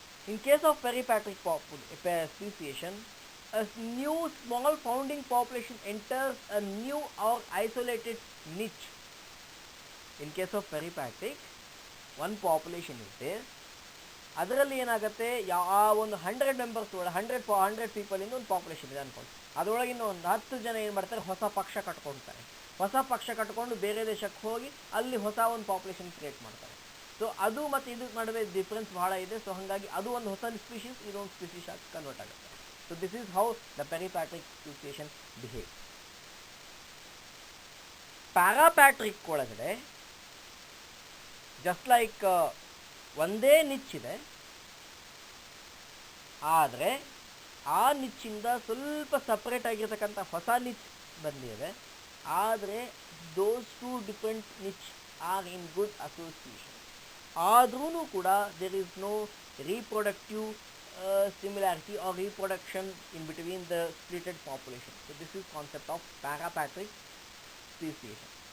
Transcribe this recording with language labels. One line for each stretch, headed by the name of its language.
English: In case of peripatric speciation, a new small founding population enters a new or isolated niche. In case of peripatric, one population is there.
Kannada: ಅದರಲ್ಲಿ ಏನಾಗುತ್ತೆ, ಒಂದು 100 members 100 people ಇಂದ ಒಂದು population ಇದೆ ಅನ್ಕೊಂಡು, ಅದರೊಳಗಿನ ಒಂದು 10 ಜನ ಏನು ಮಾಡ್ತಾರೆ, ಹೊಸ ಪಕ್ಷ ಕಟ್ಕೊಳ್ತಾರೆ. ಹೊಸ ಪಕ್ಷ ಕಟ್ಕೊಂಡು ಬೇರೆ ದೇಶಕ್ಕೆ ಹೋಗಿ ಅಲ್ಲಿ ಹೊಸ ಒಂದು ಪಾಪ್ಯುಲೇಷನ್ ಕ್ರಿಯೇಟ್ ಮಾಡ್ತಾರೆ. ಸೊ ಅದು ಮತ್ತು ಇದು ನಡುವೆ ಡಿಫ್ರೆನ್ಸ್ ಬಹಳ ಇದೆ. ಸೊ ಹಾಗಾಗಿ ಅದು ಒಂದು ಹೊಸ ಸ್ಪೀಷೀಸ್, ಇದೊಂದು ಸ್ಪೀಷೀಸ್ ಆಗಿ ಕನ್ವರ್ಟ್ ಆಗುತ್ತೆ.
English: So this is how the peripatric speciation behave.
Kannada: ಪ್ಯಾರಾಪ್ಯಾಟ್ರಿಕ್ ಒಳಗಡೆ ಜಸ್ಟ್ ಲೈಕ್ ಒಂದೇ ನಿಚ್ಚಿದೆ, ಆದರೆ ಆ ನಿಚ್ಚಿಂದ ಸ್ವಲ್ಪ ಸಪ್ರೇಟ್ ಆಗಿರ್ತಕ್ಕಂಥ ಹೊಸ ನಿಚ್ ಬಂದಿದೆ. ಆದರೆ
English: Those two different niche are in good association.
Kannada: ಆದ್ರೂ ಕೂಡ
English: There is no reproductive similarity or reproduction in between the splitted population. So this is concept of parapatric speciation.